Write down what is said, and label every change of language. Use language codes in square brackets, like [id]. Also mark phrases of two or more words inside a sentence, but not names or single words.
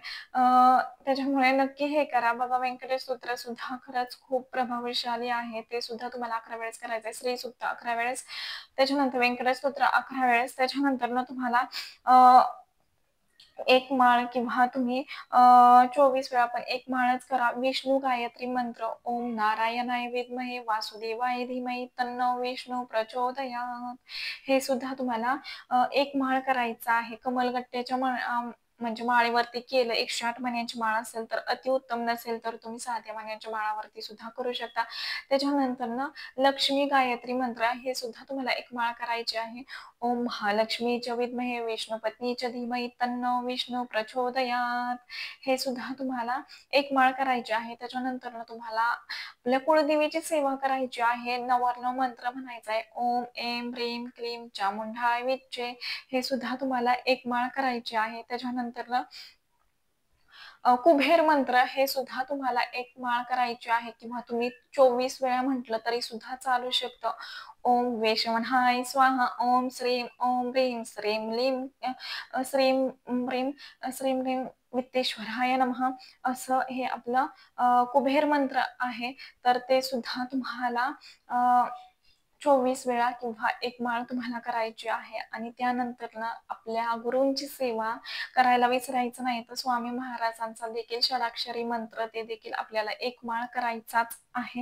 [mr] त्याच्यामुळे नक्की हे करा. बघा व्यंकटेश स्तोत्र सुद्धा खरंच खूप प्रभावशाली आहे. ते सुद्धा तुम्हाला 11 वेळेस करायचं आहे. श्री सूक्त 11 वेळेस, त्याच्यानंतर व्यंकटेश स्तोत्र 11 वेळेस, त्याच्यानंतर ना तुम्हाला अ, 1 माळ किंवा तुम्ही 24 वेळा पण 1 माळच करा. [sa] विष्णू गायत्री मंत्र ओम नारायणाय विद्महे वासुदेवाय धीमहि तन्नो विष्णू प्रचोदयात. [mr] हे सुद्धा तुम्हाला 1 माळ करायचा आहे. कमलगट्ट्याच्या म्हणजे माळेवरती केलं 108 मण्यांची माळ असेल तर अतिउत्तम, नसेल तर तुम्ही साध्या मण्यांच्या माळावरती सुद्धा करू शकता. त्याच्यानंतर ना लक्ष्मी गायत्री मंत्र हे सुद्धा तुम्हाला 1 माळ करायची आहे. [sa] ओम महालक्ष्मीच्या विद्महे विष्णुपत्नीच्या धीमहि तन्नो विष्णू प्रचोदयात. [mr] हे सुद्धा तुम्हाला 1 माळ करायची आहे. त्याच्यानंतर ना तुम्हाला आपल्या कुळदेवीची सेवा करायची आहे. नवरत्न मंत्र म्हणायचा आहे. [sa] ओम ऐं ह्रीं क्लीं चामुंडाय विच्चे. [mr] हे सुद्धा तुम्हाला 1 माळ करायची आहे. त्याच्यानंतर ना कुबेर मंत्र हे सुद्धा तुम्हाला 1 माळ करायची आहे किंवा तुम्ही 24 वेळा म्हटलं तरी सुद्धा चालू शकतं. [sa] ओम वेशमनाय स्वाहा, ओम श्रीं, ओम ह्रीं, श्रीं लीं, श्रीं ह्रीं, श्रीं ह्रीं वित्तेश्वराय नमः. [mr] असं हे आपलं कुबेर मंत्र आहे. तर ते सुद्धा तुम्हाला अ, 24 वेळा किंवा 1 माळ तुम्हाला करायची आहे आणि त्यानंतर ना आपल्या गुरूंची सेवा करायला विसरायचं नाही. तर स्वामी महाराजांचा देखील षडाक्षरी मंत्र ते देखील आपल्याला 1 माळ करायचाच आहे.